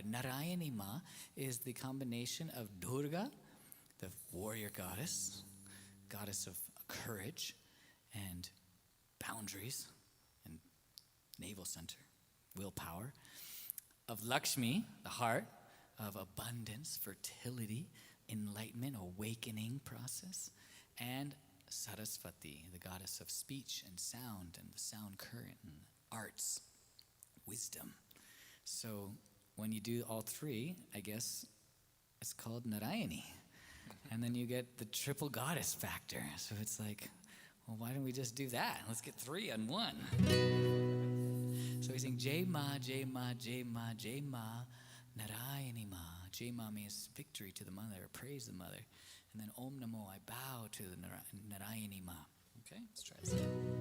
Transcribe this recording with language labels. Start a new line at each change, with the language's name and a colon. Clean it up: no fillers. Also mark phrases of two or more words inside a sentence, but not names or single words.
English: Narayani Ma is the combination of Durga, the warrior goddess, goddess of courage and boundaries and navel center, willpower, of Lakshmi, the heart, of abundance, fertility, enlightenment, awakening process, and Saraswati, the goddess of speech and sound and the sound current and arts, wisdom. So when you do all three, I guess it's called Narayani. And then you get the triple goddess factor. So it's like, well, why don't we just do that? Let's get three on one. So we sing
Sanskrit: Jai Ma, Jai Ma, Jai Ma, Jai Ma, Narayani Ma. Jai Ma
English: means victory to the mother, or praise the mother. And then
Sanskrit: Om Namo,
English: I bow to the Narayani Ma. Okay, let's try this again.